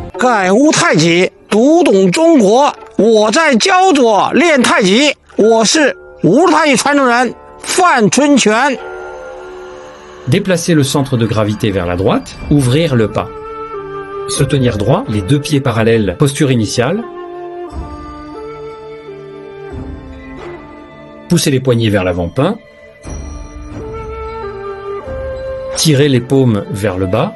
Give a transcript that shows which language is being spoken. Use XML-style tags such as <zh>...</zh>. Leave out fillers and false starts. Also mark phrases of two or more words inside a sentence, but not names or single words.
<zh>在乌太极，读懂中国。我在焦左练太极，我是无太极传承人范春泉。</zh> <fr>Déplacer le centre de gravité vers la droite, ouvrir le pas. Se tenir droit, les deux pieds parallèles, posture initiale. Pousser les poignets vers l'avant-pin. Tirer les paumes vers le bas.</fr>